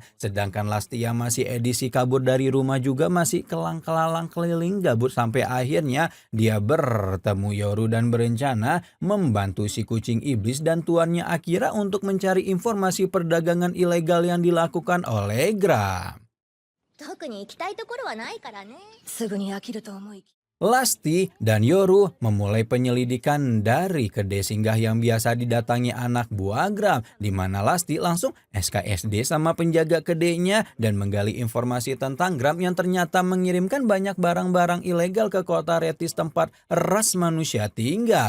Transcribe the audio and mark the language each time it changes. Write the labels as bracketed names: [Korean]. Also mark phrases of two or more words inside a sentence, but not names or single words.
[Indonesian] Sedangkan Lasti yang masih edisi kabur dari rumah juga masih kelang-kelalang keliling gabut sampai akhirnya dia bertemu Yoru dan berencana membantu si kucing iblis dan tuannya Akira untuk mencari informasi perdagangan ilegal yang dilakukan oleh Gram. [Japanese] 特に行きたいところはないからね。すぐに飽きると思い [Indonesian] Lasti dan Yoru memulai penyelidikan dari kedai singgah yang biasa didatangi anak buah Gram, di mana Lasti langsung SKSD sama penjaga kedainya dan menggali informasi tentang Gram yang ternyata mengirimkan banyak barang-barang ilegal ke kota Retis tempat ras manusia tinggal.